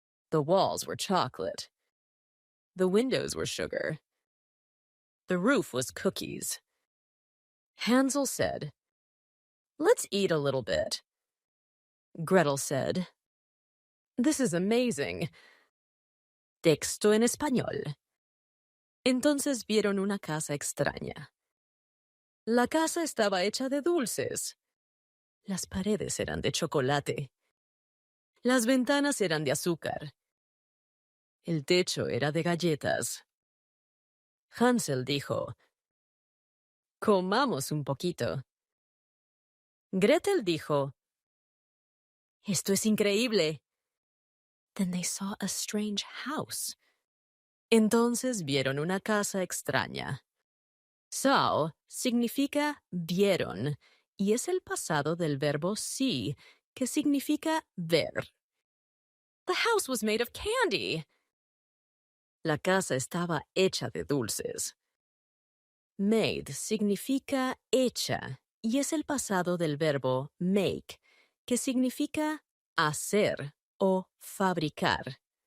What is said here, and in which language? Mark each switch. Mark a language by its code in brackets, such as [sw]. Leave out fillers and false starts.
[en] The walls were chocolate. The windows were sugar. The roof was cookies. Hansel said, Let's eat a little bit. Gretel said, This is amazing. [es] Texto en español. Entonces vieron una casa extraña. La casa estaba hecha de dulces. Las paredes eran de chocolate. Las ventanas eran de azúcar. El techo era de galletas. Hansel dijo, Comamos un poquito. Gretel dijo, Esto es increíble. [en] Then they saw a strange house. [es] Entonces vieron una casa extraña. Saw significa vieron y es el pasado del verbo see, que significa ver. [en] The house was made of candy. [es] La casa estaba hecha de dulces. Made significa hecha y es el pasado del verbo make, que significa hacer o fabricar.